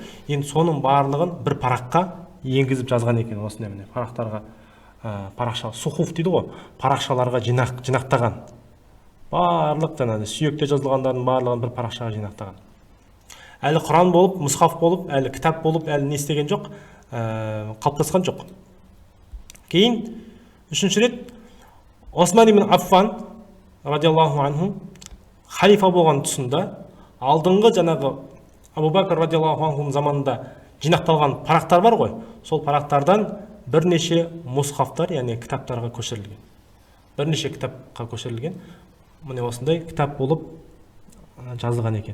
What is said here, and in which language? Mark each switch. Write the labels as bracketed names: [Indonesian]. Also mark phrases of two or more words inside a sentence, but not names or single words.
[Kazakh] Енді соның барлығын бір параққа енгізіп жазған екен, осындай міне парақтарға, парақша, сухуф дейді ғой, парақшаларға жинақтаған. Барлық жаңағы сүйекте жазылғандардың барлығын бір парақшаға жинақтаған. Әлі Құран болып, мұсхаф болып, әлі кітап болып, әлі не істеген жоқ, қалыптасқан жоқ. Кейін үшінші рет Осман ибн Аффан [Arabic] رضي الله عنه [Kazakh] халифа болған тұсында алдыңғы жаңағы Абу Бәкір [Arabic] رضي الله عنه [Kazakh] заманында жинақталған парақтар бар ғой, сол парақтардан бірнеше мұсхафтар, яғни кітаптарға көшірілген. Бірнеше кітапқа көшірілген. Міне осындай кітап болып жазылған екен.